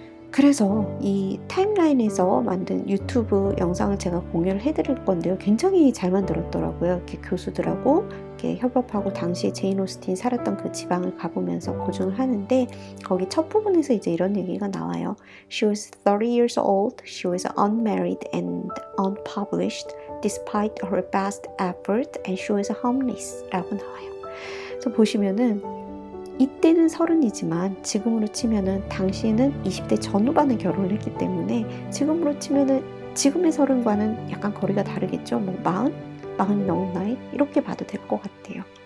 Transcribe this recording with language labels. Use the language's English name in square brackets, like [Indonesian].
[Korean] 그래서 이 타임라인에서 만든 유튜브 영상을 제가 공유를 해드릴 건데요. 굉장히 잘 만들었더라고요. 이렇게 교수들하고 이렇게 협업하고 당시에 제인 오스틴 살았던 그 지방을 가보면서 고증을 하는데, 거기 첫 부분에서 이제 이런 얘기가 나와요. [English] She was 30 years old. She was unmarried and unpublished despite her best effort, and she was homeless [Korean] 라고 나와요. 그래서 보시면은 이때는 30이지만 지금으로 치면은 당시에는 20대 전후반에 결혼을 했기 때문에 지금으로 치면은 지금의 30과는 약간 거리가 다르겠죠. 뭐 40이 넘은 나이 이렇게 봐도 될 것 같아요.